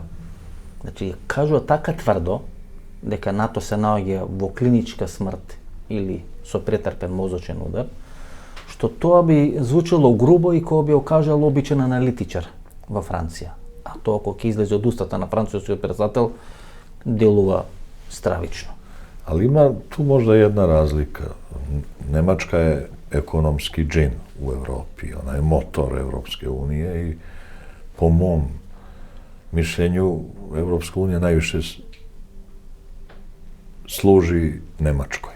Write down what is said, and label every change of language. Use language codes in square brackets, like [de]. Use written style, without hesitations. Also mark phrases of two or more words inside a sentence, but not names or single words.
[mk] Значи, кажува така тврдо дека НАТО се наоѓа во клиничка смрт или со претрпен мозочен удар, што тоа би звучало грубо и кога би го кажал обичен аналитичар во Франција. А тоа кога ќе излезе од устата на францускиот председател, делува стравично. [sr] Ali ima tu možda jedna razlika. Nemačka je ekonomski džin u Evropi, ona je motor Evropske unije i po mom mišljenju Evropska unija najviše služi Nemačkoj.